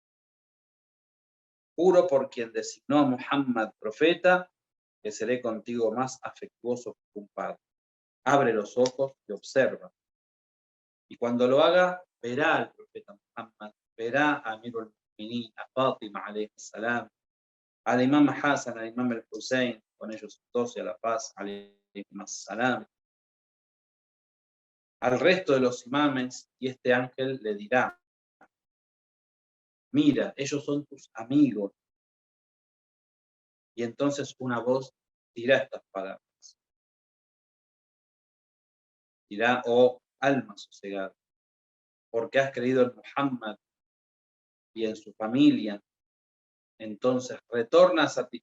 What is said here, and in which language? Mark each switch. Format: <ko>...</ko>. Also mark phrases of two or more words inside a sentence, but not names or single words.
<es>Juro por quien designó a Muhammad profeta, que seré contigo más afectuoso que un padre. Abre los ojos y observa. Y cuando lo haga, verá al profeta Muhammad, verá a Amir al-Mu'minin, a Fátima</es> <ar>عليه السلام,</ar> <es>al Imam Hassan, al Imam al-Hussein, con ellos dos y a la paz,</es> <ar>عليه السلام,</ar> <es>al resto de los imames, y este ángel le dirá, mira, ellos son tus amigos. Y entonces una voz dirá estas palabras. Dirá, oh alma sosegada, porque has creído en Muhammad y en su familia, entonces retorna satisfecha</es>